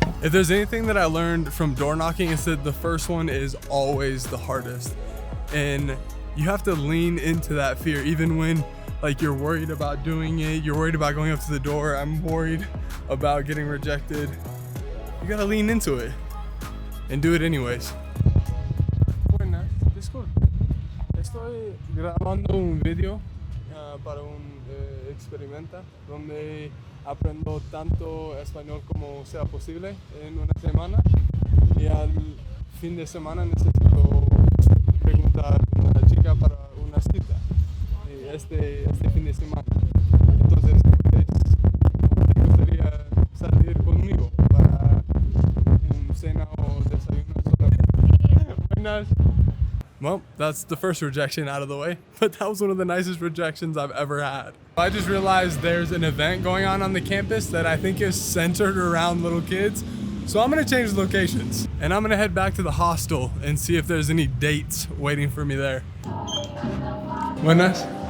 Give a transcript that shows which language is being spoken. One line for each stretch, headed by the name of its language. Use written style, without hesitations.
English: If there's anything that I learned from door knocking, it's that the first one is always the hardest. And you have to lean into that fear, even when like you're worried about doing it, you're worried about going up to the door, I'm worried about getting rejected. You gotta lean into it and do it anyways.
Spanish: Buenas, disculpe. Estoy grabando un video para un experimento donde aprendo tanto español como sea posible en una semana, y al fin de semana necesito preguntar a una chica para una cita este fin de semana. Entonces, ¿te gustaría salir conmigo para un cena o desayuno solamente? Buenas.
English: Well, that's the first rejection out of the way, but that was one of the nicest rejections I've ever had. I just realized there's an event going on the campus that I think is centered around little kids. So I'm gonna change locations and I'm gonna head back to the hostel and see if there's any dates waiting for me there.
Spanish: Buenas.